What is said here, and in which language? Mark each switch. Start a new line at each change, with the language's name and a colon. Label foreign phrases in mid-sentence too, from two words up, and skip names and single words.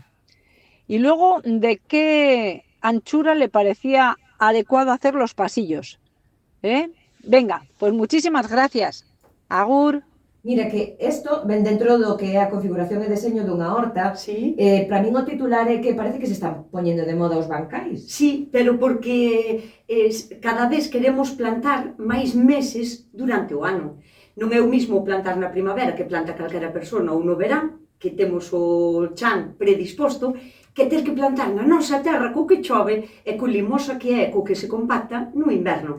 Spanish: Y luego, ¿de qué anchura le parecía adecuado hacer los pasillos? Venga, pues muchísimas gracias. Agur.
Galician: Mira que isto ven dentro do que é a configuración e deseño dunha horta. Sí. Para min o titular é que parece que se están poñendo de moda os bancais. Sí, pero porque cada vez queremos plantar máis meses durante o ano. Non é o mismo plantar na primavera que planta calquera persona ou no verán, que temos o chan predisposto, que ter que plantar na nosa terra co que chove e co limosa que é co que se compacta no inverno.